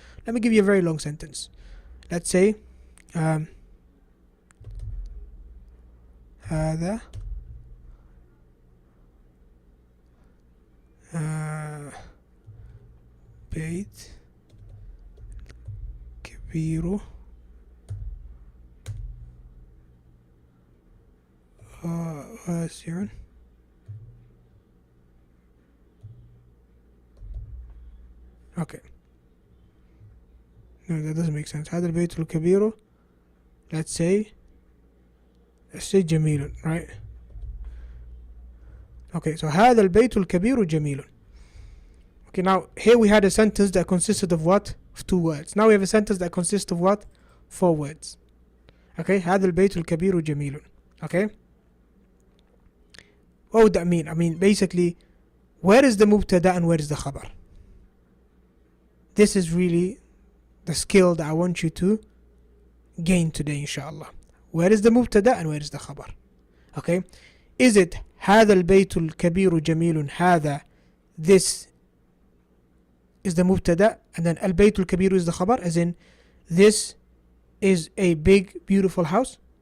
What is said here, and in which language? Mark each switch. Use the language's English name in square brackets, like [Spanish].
[English] Let me give you a very long sentence. Let's say, [Arabic] هذا بيت كبير واسع [English] okay, no, that doesn't make sense. [Arabic] هذا البيت الكبير, [English] let's say جميل, right? [Arabic] Okay, so هذا البيت الكبير جميل. [English] Okay, now here we had a sentence that consisted of what? Of 2 words. Now we have a sentence that consists of what? 4 words. [Arabic] Okay, هذا البيت الكبير جميل. [English] Okay, what would that mean? I mean, basically, where is the mubtada and where is the khabar? This is really the skill that I want you to gain today, inshallah. Where is the mubtada and where is the khabar? Okay, is it [Arabic] هذا البيت الكبير جميل, [English] هذا, this is the mubtada, and then البيت الكبير is the khabar, as in this is a big beautiful house?